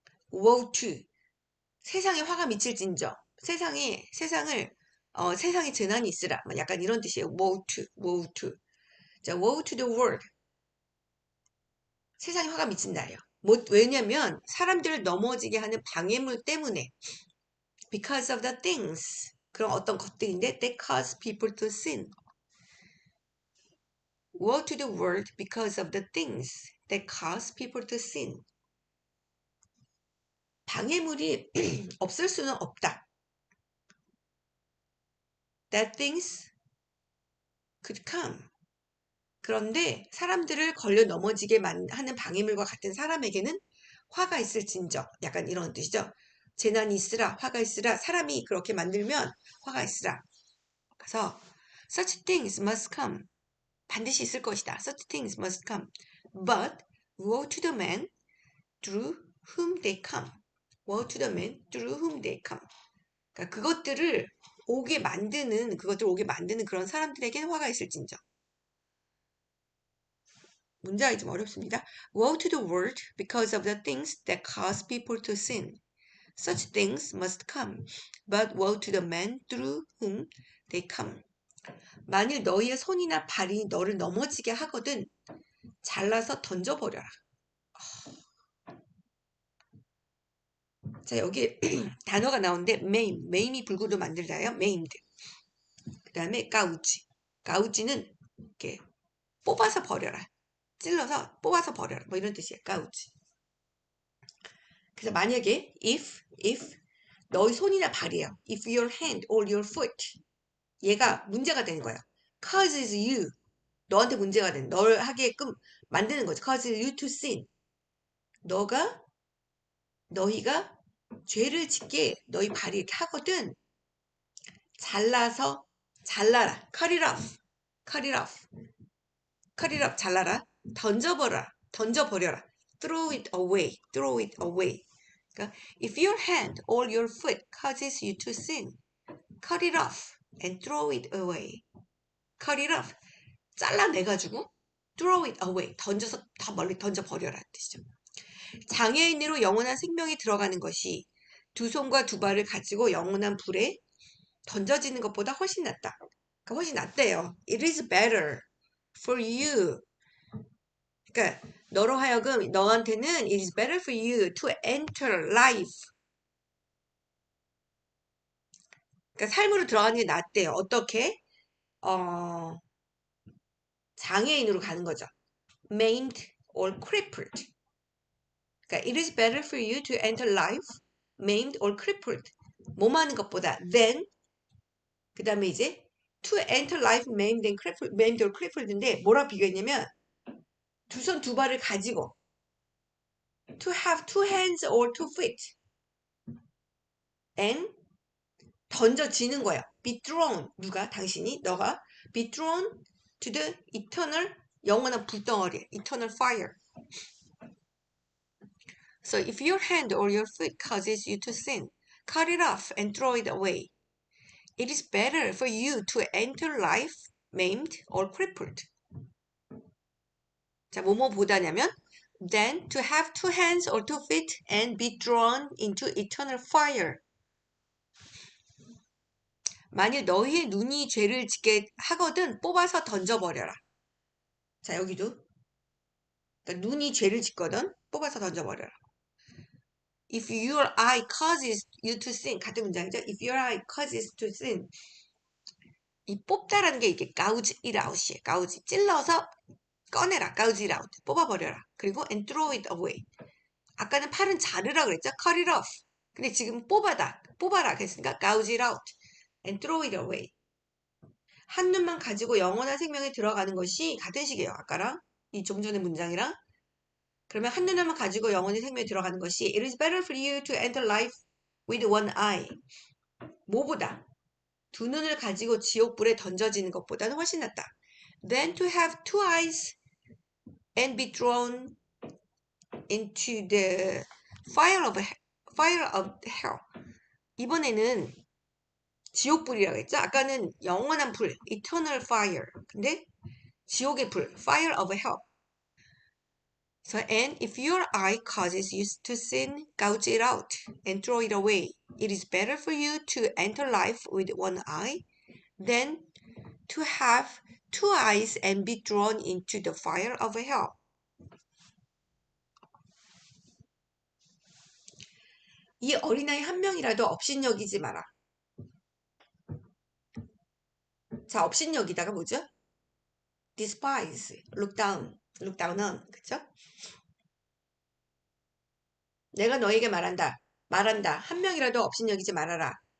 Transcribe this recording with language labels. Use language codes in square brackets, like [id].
[ko] 워우 to, 세상에 화가 미칠진저, 세상을 세상에 재난이 있으라, 약간 이런 뜻이에요. [en] 워우 to. 자, woe to the world. [ko] 세상에 화가 미친다예요. 왜냐면 사람들을 넘어지게 하는 방해물 때문에, [en] because of the things, [ko] 그런 어떤 것들인데 [en] that cause people to sin. Woe to the world because of the things that cause people to sin. [ko] 방해물이 없을 수는 없다. [en] That things could come. [ko] 그런데 사람들을 걸려 넘어지게 하는 방해물과 같은 사람에게는 화가 있을진저, 약간 이런 뜻이죠. 재난이 있으라, 화가 있으라, 사람이 그렇게 만들면 화가 있으라. [en] 그래서 such things must come. [ko] 반드시 있을 것이다. [en] Such things must come. But woe to the man through whom they come. Woe to the man through whom they come. [ko] 그러니까 그것들을 오게 만드는 그런 사람들에게는 화가 있을진저. 문장이 좀 어렵습니다. [en] Woe to the world because of the things that cause people to sin. Such things must come, but woe to the man through whom they come. [ko] 만일 너희의 손이나 발이 너를 넘어지게 하거든 잘라서 던져버려라. 자, 여기 단어가 나오는데 maim이 불구로 만들다요. maimed. 그 다음에 가우지는 이렇게 뽑아서 버려라. 찔러서 뽑아서 버려라. 뭐 이런 뜻이에요. 가우지. 그래서 만약에 if 너희 손이나 발이에요. [en] If your hand or your foot, [ko] 얘가 문제가 되는 거예요. [en] causes you, [ko] 너한테 문제가 되는, 널 하게끔 만드는 거죠. [en] causes you to sin. [ko] 너희가 죄를 짓게 너희 발이 이렇게 하거든. 잘라라. [en] cut it off, [ko] 잘라라. 던져버려라. [en] throw it away. 그러니까 if your hand or your foot causes you to sin, cut it off and throw it away. cut it off, [ko] 잘라내가지고 [en] throw it away, [ko] 던져서 더 멀리 던져버려라 뜻이죠. 장애인으로 영원한 생명이 들어가는 것이 두 손과 두 발을 가지고 영원한 불에 던져지는 것보다 훨씬 낫다. 그러니까 훨씬 낫대요. [en] It is better for you [ko] 그러니까 너로 하여금 너한테는 [en] it is better for you to enter life. [ko] 그러니까 삶으로 들어가는 게 낫대요. 어떻게? 장애인으로 가는 거죠. [en] maimed or crippled. 그러니까 it is better for you to enter life maimed or crippled. [ko] 몸 하는 것보다 than 그 다음에 이제 [en] to enter life maimed or crippled [ko] 인데 뭐라 비교했냐면 두 손 두 발을 가지고 [en] to have two hands or two feet and [ko] 던져지는 거예요. [en] be thrown [ko] 누가 당신이 너가 [en] be thrown to the eternal [ko] 영원한 불덩어리 [en] eternal fire. So if your hand or your foot causes you to sin, cut it off and throw it away. It is better for you to enter life maimed or crippled. [ko] 자, 뭐뭐보다냐면 [en] than to have two hands or two feet and be drawn into eternal fire. [ko] 만일 너희의 눈이 죄를 짓게 하거든 뽑아서 던져버려라. 자, 여기도 그러니까 눈이 죄를 짓거든 뽑아서 던져버려라. [en] If your eye causes you to sin [ko] 같은 문장이죠. [en] If your eye causes to sin [ko] 이 뽑다라는 게 이게 [en] gouge it out이에요. [ko] gouge 찔러서 꺼내라. [en] gouge it out [ko] 뽑아버려라. 그리고 [en] and throw it away. [ko] 아까는 팔은 자르라 그랬죠. [en] cut it off. [ko] 근데 지금 뽑아라 그랬으니까 [en] gouge it out and throw it away. [ko] 한 눈만 가지고 영원한 생명에 들어가는 것이 같은 식이에요. 아까랑 이 좀 전의 문장이랑. 그러면 한 눈만 가지고 영원한 생명에 들어가는 것이 [en] it is better for you to enter life with one eye. [ko] 뭐보다 두 눈을 가지고 지옥불에 던져지는 것보다는 훨씬 낫다. [en] Than to have two eyes and be thrown into the fire of hell. [ko] 이번에는 지옥불이라고 했죠. 아까는 영원한 불, [en] eternal fire. [ko] 근데 지옥의 불, [en] fire of hell. So, and if your eye causes you to sin, gouge it out and throw it away. It is better for you to enter life with one eye than to have two eyes and be drawn into the fire of hell. [ko] 이 어린아이 한 명이라도 업신여기지 마라. 자, 업신여기다가 뭐죠? [en] despise, look down on, [ko] 그쵸? 내가 너에게 말한다. 한 명이라도 업신여기지 말아라.